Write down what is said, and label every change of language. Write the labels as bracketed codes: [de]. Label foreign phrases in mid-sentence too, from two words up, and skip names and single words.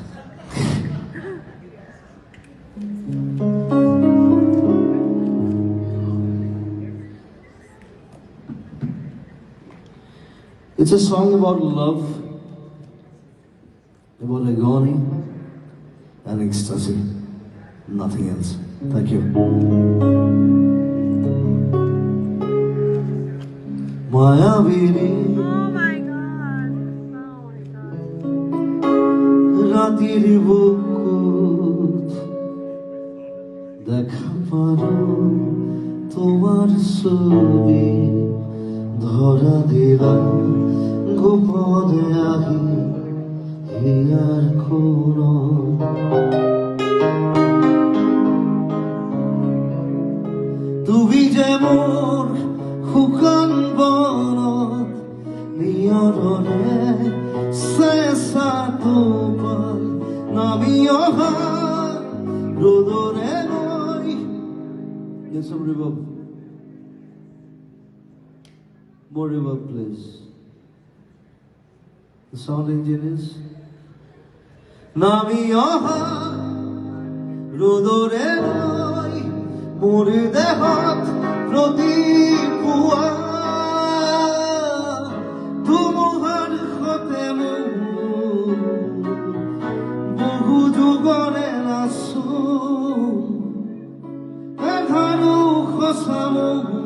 [en] It's a song about love, about agony and ecstasy, nothing else. Thank you. মায়াবিনী Oh my God. Oh my God. [as] রাতির বুকুত দেখা পারো তোমার ছবি ধরা দিলাম গোপনে আহি হিয়ার কোন তুমি যে মোর শুকান বনত নিয়ৰৰে চেঁচা টোপাল নামি অহা ৰ'দৰে গৈ [en] Get some reverb. More reverb, please. The sound engine is [as] নামি অহা ৰ'দৰে গৈ মোৰ দেহত প্ৰতি পুৱা ধুমুহাৰ সতে মোৰ বহু যুগৰে নাচো এধাৰো সঁচা মোৰ